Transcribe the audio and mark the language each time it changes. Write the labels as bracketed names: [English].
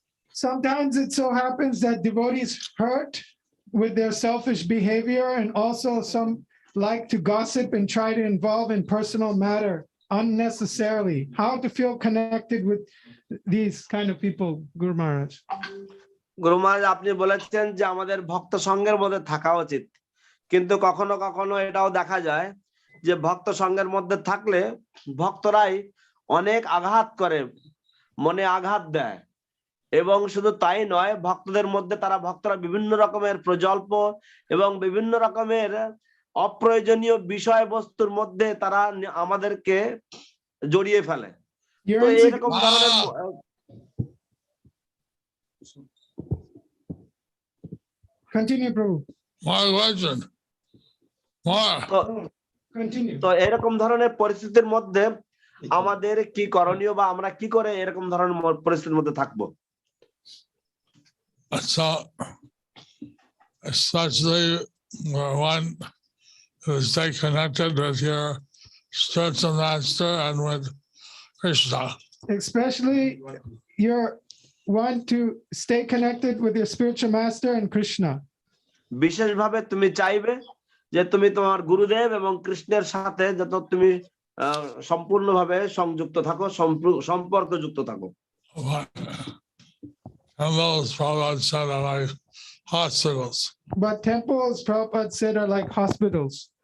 [English] Sometimes it so happens that devotees hurt with their selfish behavior, and also some like to gossip and try to involve in personal matter unnecessarily. How to feel connected with these kind of people, Guru Maharaj? [Bangla] গুরু মহারাজ, আপনি বলেছেন যে আমাদের ভক্ত সঙ্গের মধ্যে থাকা উচিত, কিন্তু কখনো কখনো এটাও দেখা যায় যে ভক্ত সঙ্গের মধ্যে থাকলে ভক্তরাই অনেক আঘাত করে, মনে আঘাত দেয়। এবং শুধু তাই নয়, ভক্তদের মধ্যে ভক্তরা বিভিন্ন রকমের প্রজল্প এবং বিভিন্ন রকমের অপ্রয়োজনীয় বিষয়বস্তুর মধ্যে তারা আমাদেরকে জড়িয়ে ফেলে। তো এরকম ধরনের [English] Continue, Prabhu. More question. More. Continue. [Bangla] তো এরকম ধরনের পরিস্থিতির মধ্যে আমাদের কি করণীয়, বা আমরা কি করে এরকম ধরনের পরিস্থিতির মধ্যে থাকবো? [English] So, especially one who stay connected with your spiritual master and with Krishna. Especially you want to stay connected with your spiritual master and Krishna. [Bangla] বিশেষভাবে তুমি চাইবে যে তুমি তোমার গুরুদেব এবং কৃষ্ণের সাথে যত তুমি সম্পূর্ণভাবে সংযুক্ত থাকো, সম্পর্কযুক্ত থাকো। [English] Temples, Prabhupada said, are like hospitals. But temples, Prabhupada said, are like hospitals.